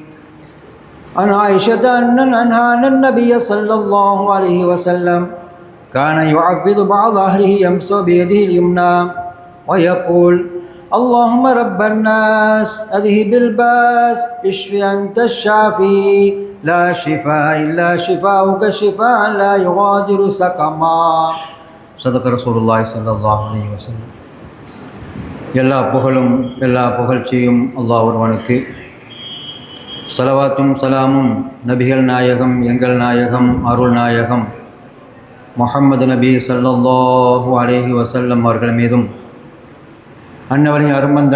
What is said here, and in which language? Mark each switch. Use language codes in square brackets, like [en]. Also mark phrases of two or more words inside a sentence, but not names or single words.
[ar] عن عائشة أن النبي صلى الله عليه وسلم كان يعبد بعض أهله يمسح بيده اليمنى ويقول: اللهم رب الناس أذهب الباس اشف أنت الشافي لا شفاء إلا شفاؤك شفاء لا يغادر سقما. صدق رسول الله صلى الله عليه وسلم. [ta] எல்லா புகழும் எல்லா புகழ்ச்சியும் அல்லாஹ் ஒருவனுக்கு. ஸலவாத்தும் சலாமும் நபிகள் நாயகம் எங்கள் நாயகம் அருள் நாயகம் முஹம்மது நபி [ar] صلى الله عليه وسلم [ta] அவர்கள் மீதும், அன்னவரின் அருமந்த